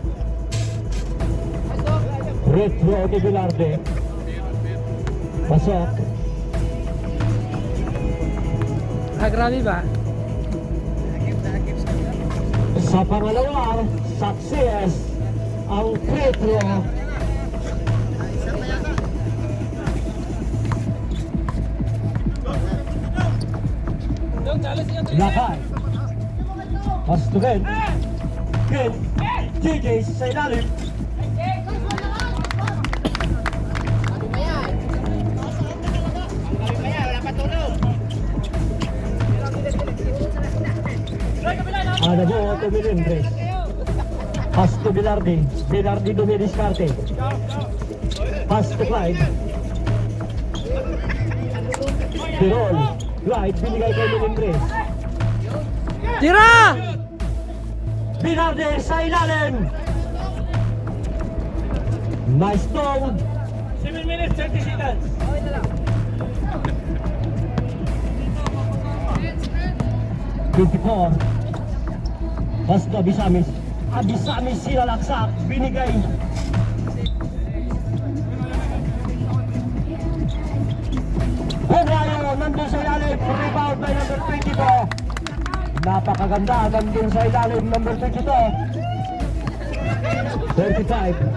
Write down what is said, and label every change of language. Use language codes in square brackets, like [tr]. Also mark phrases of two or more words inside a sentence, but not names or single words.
[tl] Retro ni Bilarde. Pasok. Ah, grabe ba? Sa pangalawa, success ang Retro. Lakay. [en] Pass to Ken. Ken. [tl] JJ sa ilalim. Ada po, tumilindres. [en] Pass to Bilardi. Bilardi dumidiskarte. Pass to Clyde. Tirol. [tl] Clyde, binigay kay Milindres. Tira! Bilardi sa ilalim. [en] Nice throw. 7 minutes, 30 seconds. Twenty-four. [tl] Basta Abisamis. Abisamis sinalaksak. Binigay. Bumayo. Nandun sa ilalim. [en] Rebound by number 22. Napakaganda. [tl] Nandun sa ilalim. Number 22. 35.